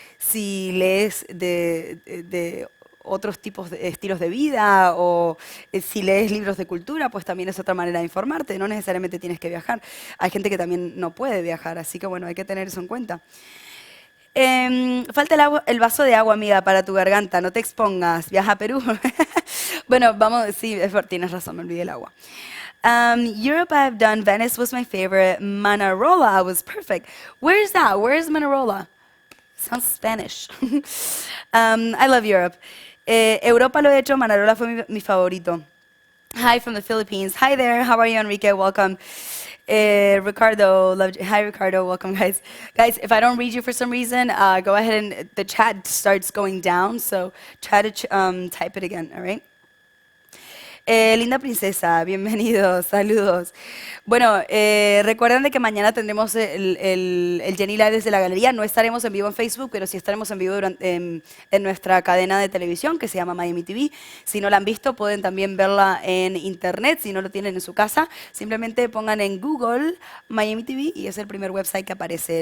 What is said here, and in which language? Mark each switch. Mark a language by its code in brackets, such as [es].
[es] Si lees de otros tipos de estilos de vida o si lees libros de cultura, pues también es otra manera de informarte, no necesariamente tienes que viajar. Hay gente que también no puede viajar, así que bueno, hay que tener eso en cuenta. Falta el vaso de agua, amiga, para tu garganta, no te expongas, viaja a Perú. Bueno, vamos, sí, tienes razón, me olvidé el agua. [en] Europe I've done, Venice was my favorite, Manarola was perfect. Where is that? Where is Manarola? Sounds Spanish. I love Europe. [es] Europa lo he hecho, Manarola fue mi favorito. [en] Hi from the Philippines. Hi there, how are you, Enrique? Welcome. Ricardo, hi Ricardo, welcome guys. Guys, if I don't read you for some reason, go ahead and the chat starts going down, so try to type it again, all right? [es] Linda princesa, bienvenidos, saludos. Bueno, recuerden de que mañana tendremos el Jenny Live desde la galería. No estaremos en vivo en Facebook, pero sí estaremos en vivo en nuestra cadena de televisión que se llama Miami TV. Si no la han visto, pueden también verla en internet. Si no lo tienen en su casa, simplemente pongan en Google Miami TV y es el primer website que aparece.